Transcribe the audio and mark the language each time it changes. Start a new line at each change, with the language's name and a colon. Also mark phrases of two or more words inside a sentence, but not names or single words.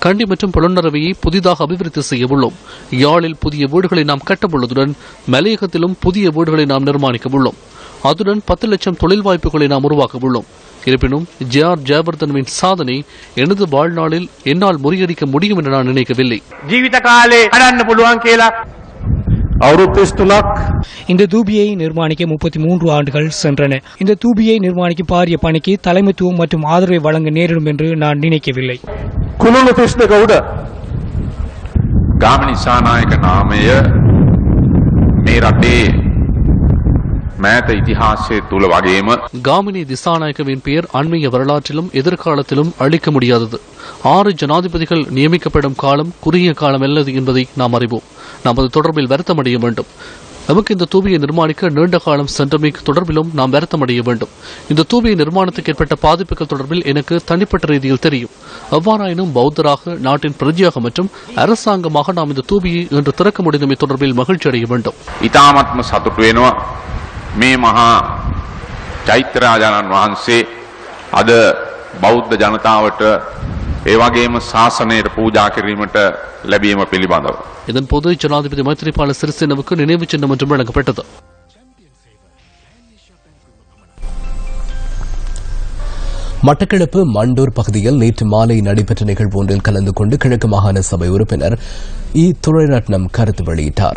Tamil: கண்டி மற்றும் புலனறுவையை புதிதாக அபிவிருத்தி செய்ய உள்ளோம். யாழில் புதிய வீடுகளை நாம் கட்டவுள்ளதுடன் மலையகத்திலும் புதிய வீடுகளை நாம் நிர்மாணிக்க உள்ளோம். அதுடன் 10 லட்சம் தொழில் வாய்ப்புகளை நாம் உருவாக்க உள்ளோம். இருப்பினும் ஜே.ஆர். ஜெயவர்தனவின் சாதனை எனது வாழ்நாளில் என்னால் முறியடிக்க முடியும் என்று நான் நினைக்கவில்லை.
Sinhala: ජීවිත කාලේ හදන්න පුළුවන් කියලා
Tamil: இந்த தூபியை நிர்மாணிக்க 33 ஆண்டுகள் சென்றன. இந்த தூபியை நிர்மாணிக்கும் பாரிய பணிக்கு தலைமைத்துவம் மற்றும் ஆதரவை வழங்க நேரிடும் என்று நான் நினைக்கவில்லை.
Sinhala: ගාමිණී දිසානායක නාමය මේ රටේ මෑත ඉතිහාසයේ තුල වගේම
Tamil: காமினி திசாநாயக்கவின் பெயர் அண்மைய வரலாற்றிலும் எதிர்காலத்திலும் அழிக்க முடியாதது. 6 ஜனாதிபதிகள் நியமிக்கப்படும் காலம் குறுகிய காலம் அல்லது என்பதை நாம் அறிவோம். நாம் அது தொடர்பில் வருத்தமடைய வேண்டும். நமக்கு இந்த தூபியை நிர்மாணிக்க நீண்ட காலம் சென்றமை தொடர்பிலும் நாம் வருத்தமடைய வேண்டும். இந்த தூபியை நிர்மாணத்துக்கு ஏற்பட்ட பாதிப்புகள் தொடர்பில் எனக்கு தனிப்பட்ட ரீதியில் தெரியும். எவ்வாறாயினும் பௌத்தராக, நாட்டின் பிரஜையாக மற்றும் அரசாங்கமாக நாம் இந்த தூபியை இன்று திறக்க முடிந்தமை தொடர்பில் மகிழ்ச்சி அடைய வேண்டும்.
Sinhala: ඉතාමත්ම සතුටු වෙනවා මේ මහා චෛත්‍යරාජාණන් වහන්සේ අද බෞද්ධ ජනතාවට ඒ වගේම ශාසනයට පූජා කිරීමට ලැබීම පිළිබඳව.
Tamil: இதன்போது ஜனாதிபதி மைத்ரிபால சிறிசேனவுக்கு நினைவு சின்னம் ஒன்றும் வழங்கப்பட்டது. மட்டக்களப்பு மண்டூர் பகுதியில் நேற்று மாலை நடைபெற்ற நிகழ்வு ஒன்றில் கலந்து கொண்டு கிழக்கு மாகாண சபை உறுப்பினர் துரைரட்னம் கருத்து வெளியிட்டார்.